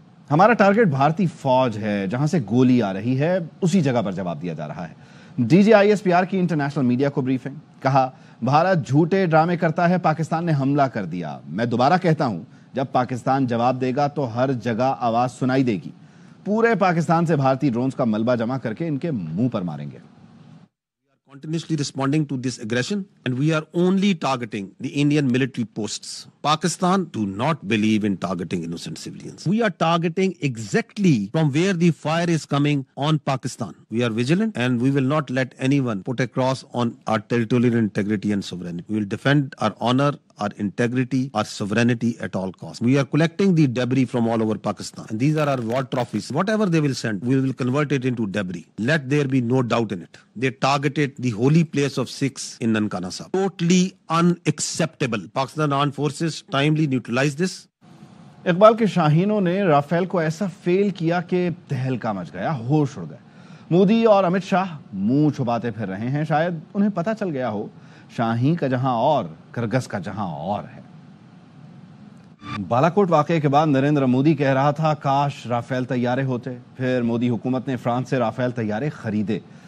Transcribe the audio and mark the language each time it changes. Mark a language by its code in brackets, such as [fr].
[ur] ہمارا ٹارگٹ بھارتی فوج ہے، جہاں سے گولی آ رہی ہے اسی جگہ پر جواب دیا جا رہا ہے۔ DGISPR کی انٹرنیشنل میڈیا کو بریفنگ، کہا بھارت جھوٹے ڈرامے کرتا ہے، پاکستان نے حملہ کر دیا۔ میں دوبارہ کہتا ہوں، جب پاکستان جواب دے گا تو ہر جگہ آواز سنائی دے گی۔ پورے پاکستان سے بھارتی ڈرونز کا ملبہ جمع کر کے ان کے منہ پر ماریں گے۔ [en] Continuously responding to this aggression, and we are only targeting the Indian military posts. Pakistan do not believe in targeting innocent civilians. We are targeting exactly from where the fire is coming on Pakistan. We are vigilant and we will not let anyone put a cross on our territorial integrity and sovereignty. We will defend our honor, our integrity, our sovereignty at all costs. We are collecting the debris from all over Pakistan, and these are our war trophies. Whatever they will send, we will convert it into debris. Let there be no doubt in it. They targeted the holy place of Sikhs in Nankana Sahib. Totally unacceptable. Pakistan Armed Forces timely neutralized this. [ur] Iqbal کے شاہینوں نے Rafale کو ایسا فیل کیا کہ تہلکہ مچ گیا، ہوش اڑ گئے۔ مودی اور امت شاہ منہ چھپاتے پھر رہے ہیں، شاید انہیں پتہ چل گیا ہو شاہی کا جہاں اور کرگس کا جہاں اور ہے۔ بالاکوٹ واقعے کے بعد نریندر مودی کہہ رہا تھا کاش رافیل طیارے ہوتے، پھر مودی حکومت نے فرانس سے رافیل طیارے خریدے۔